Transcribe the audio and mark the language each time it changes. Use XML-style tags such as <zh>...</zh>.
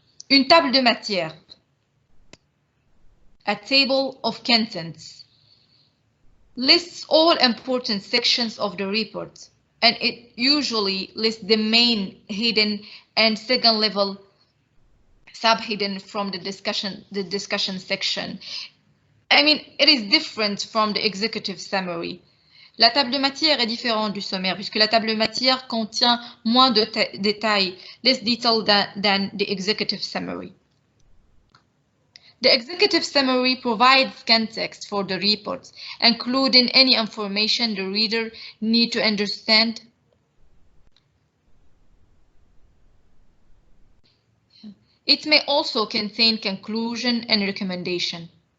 <fr>Une table de matière,</fr> <en>a table of contents, lists all important sections of the report, and it usually lists the main, hidden, and second level subhidden from the discussion section. I mean, it is different from the executive summary.</en> <fr>La table de matière est différente du sommaire puisque la table de matière contient moins de détails,</fr> <en>less detail than the executive summary. The executive summary provides context for the report, including any information the reader needs to understand. It may also contain conclusion and recommendation.</en>